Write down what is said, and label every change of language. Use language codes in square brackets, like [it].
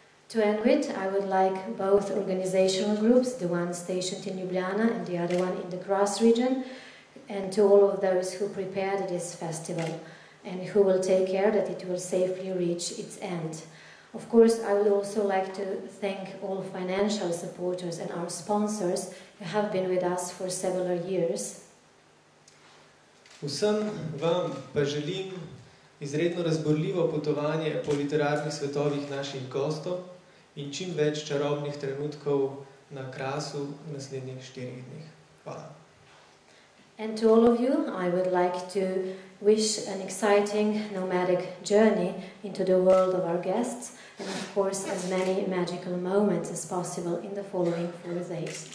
[en] To end with, I would like both organizational groups, the one stationed in Ljubljana and the other one in the Cross region, and to all of those who prepared this festival and who will take care that it will safely reach its end. Of course, I would also like to thank all financial supporters and our sponsors who have been with us for several years. [sl] Vsem vam pa želim izredno razborljivo potovanje po literarnih svetovih naših gostov in čim več čarobnih trenutkov na Krasu v naslednjih 4 dneh. Hvala. [en] And to all of you, I would like to wish an exciting nomadic journey into the world of our guests, and of course as many magical moments as possible in the following 4 days.